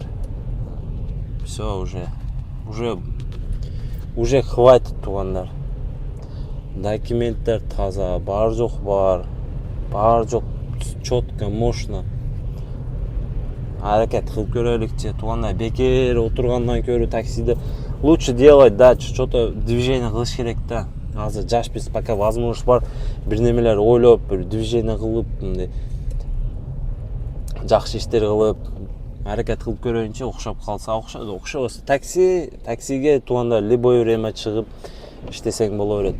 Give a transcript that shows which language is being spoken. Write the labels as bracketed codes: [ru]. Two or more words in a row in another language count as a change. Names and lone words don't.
[ru] Всё, уже хватит, туугандар. [ky] Документтер таза, бар жок [ru] четко, мощно. [ky] Аракет кылып көрөлүкчү, туугандар, бекер отургандан көрө таксиде [ru] лучше делать, да, что-то движение [ky] кылыш керек да. Азыр жашпыз, [ru] пока возможность [ky] бар, бир немелер ойлоп, бир движение кылып, мындай жакшы иштер кылып, аракет кылып көрөйүнчү, окшоп калса окшобосо таксиге, туугандар, [ru] любой время [ky] чыгып иштесең боло берет.